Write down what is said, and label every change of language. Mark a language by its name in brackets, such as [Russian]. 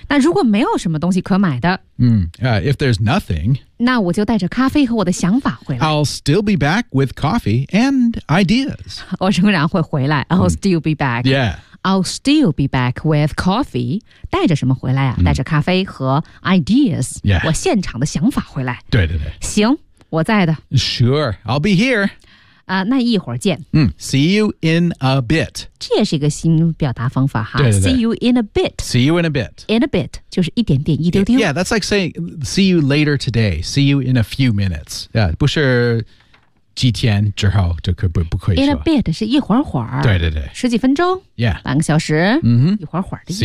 [Chinese] 那如果没有什么东西可买的、 [English] if there's nothing, [Chinese] 那我就带着咖啡和我的想法回来。 [English] I'll still be back with coffee and ideas. [Chinese] 我仍然会回来。 [English] I'll still be back. Yeah. I'll still be back with coffee. [Chinese] 带着什么回来啊、带着咖啡和 ideas.、 [English] Yeah. [Chinese] 我现场的想法回来。对对对。行我在的。 [English] Sure, I'll be here.、 [Chinese] 那一会儿见。 [English] See you in a bit. [Chinese] 这也是一个新表达方法哈。对对对 [English] see you in a bit. See you in a bit. In a bit, [Chinese] 就是一点点一丢丢。 [English] Yeah, that's like saying, see you later today. See you in a few minutes. Yeah, [Chinese] 不是。几天之后就可不可以说 [English] In a bit [Chinese] 是一会儿会儿对对对十几分钟 [English] Yeah [Chinese] 半个小时、一会儿会儿的意思